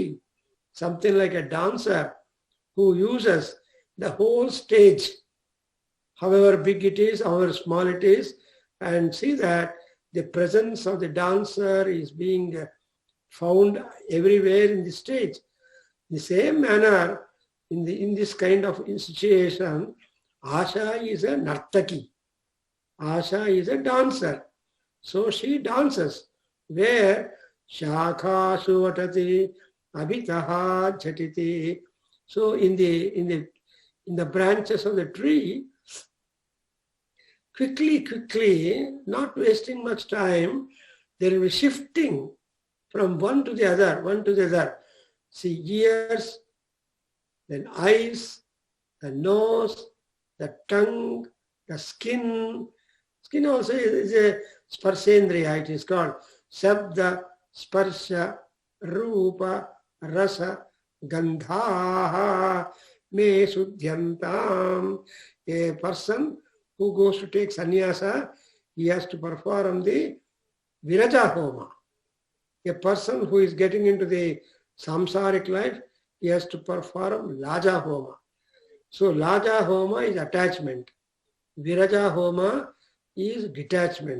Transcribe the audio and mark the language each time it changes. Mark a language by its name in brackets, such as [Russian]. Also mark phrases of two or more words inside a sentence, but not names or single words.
[English] Something like a dancer who uses the whole stage, however big it is, however small it is, and see that the presence of the dancer is being found everywhere in the stage. In the same manner, in this kind of situation, Asha is a nartaki. Asha is a dancer. So she dances. [Sanskrit] Where shakhasu vatati abhitaha jhatiti. [English] So in the branches of the tree, quickly, not wasting much time, there will be shifting from one to the other. See, ears, then eyes, the nose, the tongue, the skin. Skin also is a sparsendriya, it is called. [Sanskrit] Shabda, sparsha, rupa, rasa, gandhaha, me sudhyantam. [English] A person who goes to take sannyasa, he has to perform the [Sanskrit] viraja homa. [English] A person who is getting into the samsaric life, he has to perform [Sanskrit] laja homa. [English] So [Sanskrit] laja homa [English] is attachment. [Sanskrit] Viraja homa [English] is detachment.